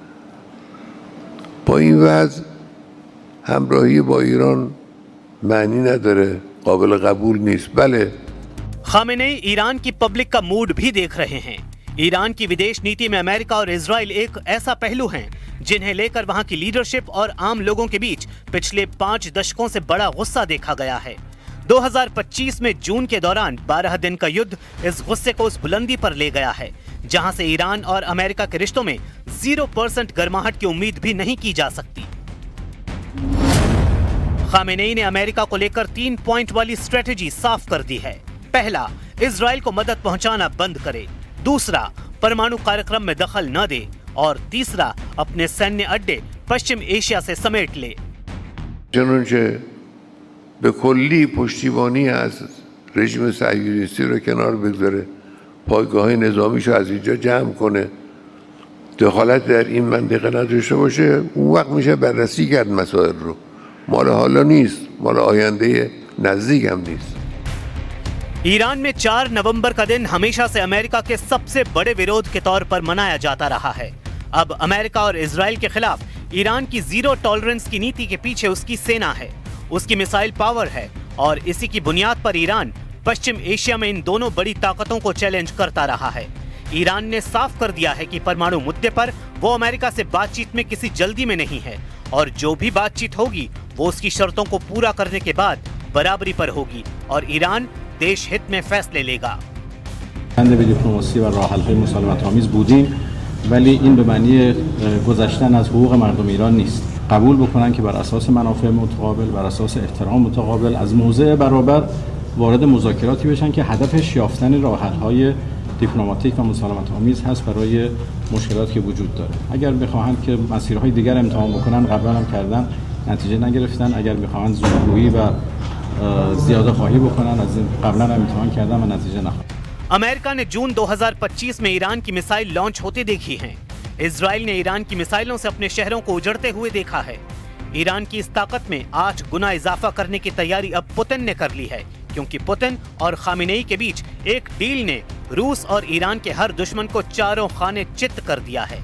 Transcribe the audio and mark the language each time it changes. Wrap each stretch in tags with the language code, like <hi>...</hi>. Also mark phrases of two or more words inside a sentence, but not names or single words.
<fa>با این وضع همراهی با ایران معنی نداره، قابل قبول نیست. بله</fa> <hi>खामेनेई ईरान की पब्लिक का मूड भी देख रहे हैं। ईरान की विदेश नीति में अमेरिका और इजराइल एक ऐसा पहलू है जिन्हें लेकर वहां की लीडरशिप और आम लोगों के बीच पिछले 5 दशकों से बड़ा गुस्सा देखा गया है। 2025 में जून के दौरान 12 दिन का युद्ध इस गुस्से को उस बुलंदी पर ले गया है जहां से ईरान और अमेरिका के रिश्तों में 0% गर्माहट की उम्मीद भी नहीं की जा सकती। खामेनेई ने अमेरिका को लेकर 3 पॉइंट वाली स्ट्रेटेजी साफ कर दी है। पहला, इजराइल को मदद पहुंचाना बंद करे। दूसरा, परमाणु कार्यक्रम में दखल न दे और तीसरा, अपने सैन्य अड्डे पश्चिम एशिया से समेट ले।</hi> <fa>چنانچه به کلی پشتیبانی از رژیم صهیونیستی رو کنار بگذاره، پایگاه نظامیشو از اینجا جمع کنه، دخالت در این منطقه نداشته باشه، اون وقت میشه بررسی کرد مسائل رو. مال حالا نیست، مال آینده نزدیک هم نیست.</fa> <hi>ईरान में 4 नवंबर का दिन हमेशा से अमेरिका के सबसे बड़े विरोध के तौर पर मनाया जाता रहा है। अब अमेरिका और इजराइल के खिलाफ ईरान की</hi> <en>zero tolerance</en> <hi>की नीति के पीछे उसकी सेना है, उसकी</hi> <en>missile power</en> <hi>है और इसी की बुनियाद पर ईरान पश्चिम एशिया में इन दोनों बड़ी ताकतों को चैलेंज करता रहा है। ईरान ने साफ कर दिया है कि परमाणु मुद्दे पर वो अमेरिका से बातचीत में किसी जल्दी में नहीं है और जो भी बातचीत होगी वो उसकी शर्तों को पूरा करने के बाद बराबरी पर होगी और ईरान देश हित में फैसले लेगा।</hi> <fa>به دیپلماسی و راه‌حل‌های مسالمت‌آمیز بودیم، ولی این به معنی گذشتن از حقوق مردم ایران نیست. قبول بکنن که بر اساس منافع متقابل، بر اساس احترام متقابل از موضع برابر وارد مذاکراتی بشن که هدفش یافتن راه‌حل‌های دیپلماتیک و مسالمت‌آمیز هست برای مشکلاتی که وجود داره. اگر بخواهند که مسیرهای دیگر امتحان بکنن، قبلا هم کردن، نتیجه نگرفتن. اگر بخواهند زورگویی و زیاده خواهی بکنن، از این قبلا هم امتحان کردن و نتیجه نخواهند.</fa> <hi>अमेरिका ने जून 2025 में ईरान की</hi> <en>missile launch</en> <hi>होते देखी हैं। इजराइल ने ईरान की मिसाइलों से अपने शहरों को उजड़ते हुए देखा है। ईरान की इस ताकत में 8 गुना इजाफा करने की तैयारी अब पुतिन ने कर ली है, क्योंकि पुतिन और खामिनेई के बीच एक डील ने रूस और ईरान के हर दुश्मन को चारों खाने चित्त कर दिया है।</hi>